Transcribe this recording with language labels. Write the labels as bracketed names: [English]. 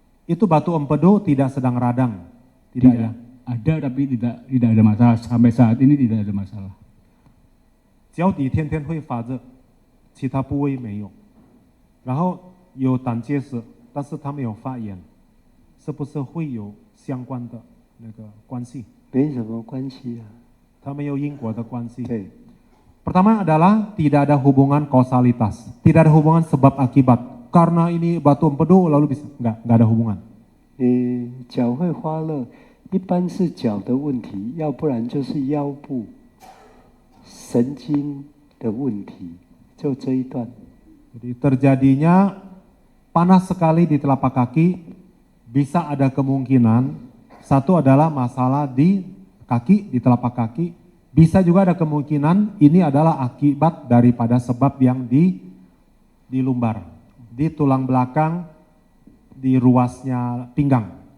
[Indonesian] Itu batu empedu tidak sedang radang. Tidak ya. Ada tapi tidak ada masalah. Sampai saat ini tidak ada masalah. [Chinese] 脚底天天会发热，其他部位没有。然后有胆结石，但是它没有发炎，是不是会有相关的那个关系？没什么关系啊。它没有因果的关系。对， [Indonesian] Pertama adalah tidak ada hubungan kausalitas, tidak ada hubungan sebab akibat. Karena ini batu empedu lalu bisa enggak ada hubungan. [Chinese] 脚会发热，一般是脚的问题，要不然就是腰部神经的问题，就这一段。 [Indonesian] Jadi terjadinya panas sekali di telapak kaki, bisa ada kemungkinan satu adalah masalah di kaki, di telapak kaki, bisa juga ada kemungkinan ini adalah akibat daripada sebab yang di lumbar, di tulang belakang, di ruasnya pinggang.